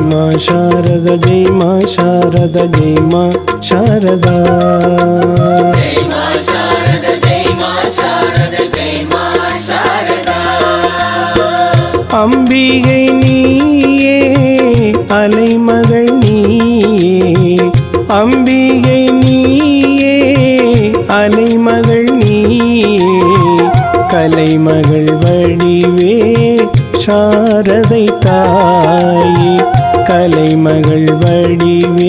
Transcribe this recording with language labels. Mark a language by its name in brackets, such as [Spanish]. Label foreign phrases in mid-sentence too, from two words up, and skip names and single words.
[Hindi] शारद जय मा शारद जय मा शारदा जय मा शारद जय मा शारद जय मा शारदा [Tamil] அம்பிகை நீயே அலைமகள் நீயே அம்பிகை நீயே அலைமகள் நீயே கலைமகள் வடிவே சாரதை தாயே கலைமகள் வடிவே